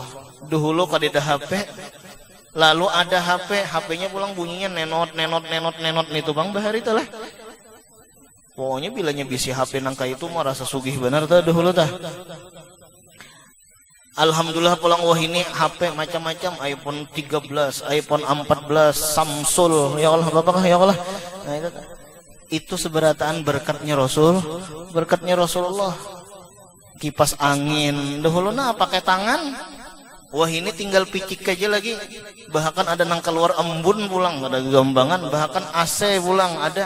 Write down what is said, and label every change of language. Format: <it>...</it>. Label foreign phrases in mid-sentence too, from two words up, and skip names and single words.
<bjn>Dahulu kadida HP, lalu ada HP-nya pulang bunyinya nenot itu bang bahari itulah. Pokoknya bilanya bisi HP nangka itu mah rasa sugih benar tah dahulu tah. Alhamdulillah pulang wah ini HP macam-macam, iPhone 13, iPhone 14, Samsung,</bjn> <ar>يا الله</ar> <bjn>Bapak,</bjn> <ar>يا الله.</ar> <bjn>Nah itu seberataan berkatnya Rasulullah. Kipas angin dahulu nah pakai tangan. Wah ini tinggal picik aja lagi. Bahkan ada nang keluar embun pulang, ada gambangan, bahkan AC pulang ada.</bjn>